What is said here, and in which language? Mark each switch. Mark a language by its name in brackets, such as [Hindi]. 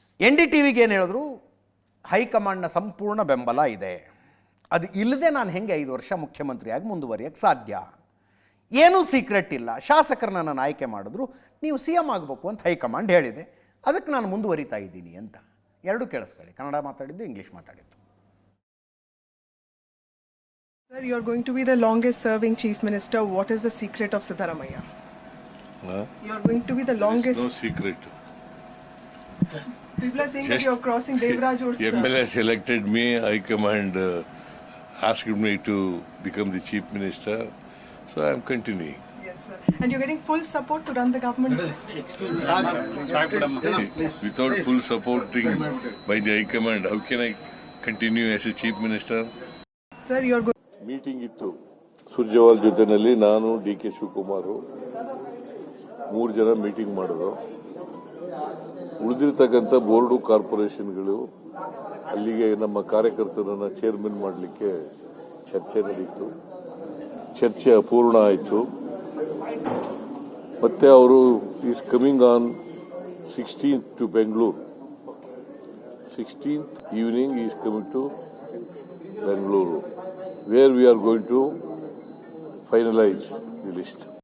[Kannada] NDTVಗೆ ಏನು ಹೇಳಿದ್ರು, ಹೈಕಮಾಂಡ್ನ ಸಂಪೂರ್ಣ ಬೆಂಬಲ ಇದೆ, ಅದು ಇಲ್ಲದೆ ನಾನು ಹೆಂಗೆ 5 ವರ್ಷ ಮುಖ್ಯಮಂತ್ರಿಯಾಗಿ ಮುಂದುವರಿಯೋಕ್ಕೆ ಸಾಧ್ಯ, ಏನೂ ಸೀಕ್ರೆಟ್ ಇಲ್ಲ, ಶಾಸಕರನ್ನ ನಾನು ಆಯ್ಕೆ ಮಾಡಿದ್ರು, ನೀವು CM ಆಗಬೇಕು ಅಂತ ಹೈಕಮಾಂಡ್ ಹೇಳಿದೆ, ಅದಕ್ಕೆ ನಾನು ಮುಂದುವರಿತಾ ಇದ್ದೀನಿ ಅಂತ. ಎರಡೂ ಕೇಳಿಸ್ಕೊಳ್ಳಿ, ಕನ್ನಡ ಮಾತಾಡಿದ್ದು, ಇಂಗ್ಲೀಷ್ ಮಾತಾಡಿದ್ದು. [English] Sir, you are going to be the longest serving chief minister. What is the secret of Siddaramaiah? You are going to be the longest. No secret. People are saying that you are crossing Devraj or MLA selected me. High Command asked me to become the chief minister, so I am continuing. Yes, sir. And you're getting full support to run the government. Without full supporting by the High Command, how can I continue as a chief minister? Sir, you are going. [Kannada] Meeting ಇತ್ತು ಸುರ್ಜೇವಾಲ್ ಜೊತೆನಲ್ಲಿ. ನಾನು DK Shivakumar 3 ಜನ meeting ಮಾಡಿದ್ರು. ಉಳಿದಿರ್ತಕ್ಕಂಥ board ಕಾರ್ಪೊರೇಷನ್ಗಳು ಅಲ್ಲಿಗೆ ನಮ್ಮ ಕಾರ್ಯಕರ್ತರನ್ನ chairman ಮಾಡಲಿಕ್ಕೆ ಚರ್ಚೆ ನಡೀತು. ಚರ್ಚೆ ಅಪೂರ್ಣ ಆಯಿತು. ಮತ್ತೆ ಅವರು [English] Is coming on 16th to Bengaluru. 16th evening is coming to Bengaluru, where we are going to finalize the list.